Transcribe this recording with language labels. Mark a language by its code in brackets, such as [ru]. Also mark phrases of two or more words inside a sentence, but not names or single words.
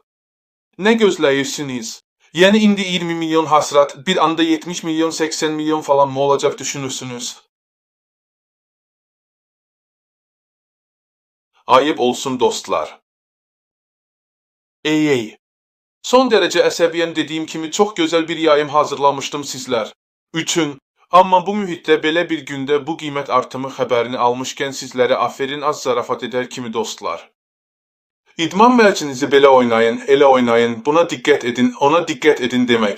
[az] Ne gözləyirsiniz? [tr] Yani indi 20 milyon hasrat, bir anda 70 milyon, 80 milyon falan mı olacak düşünürsünüz? [az] Ayıp olsun dostlar. Ey. [tr] Son derece [az] əsəbiyəm dediyim kimi çox gözəl bir yayım hazırlamışdım sizlər üçün. Amma bu mühitdə belə bir gündə bu qiymət artımı xəbərini almışkən sizlərə aferin az zarafat edər kimi dostlar. İdman mərcinizi belə oynayın, elə oynayın, buna diqqət edin, ona diqqət edin demək.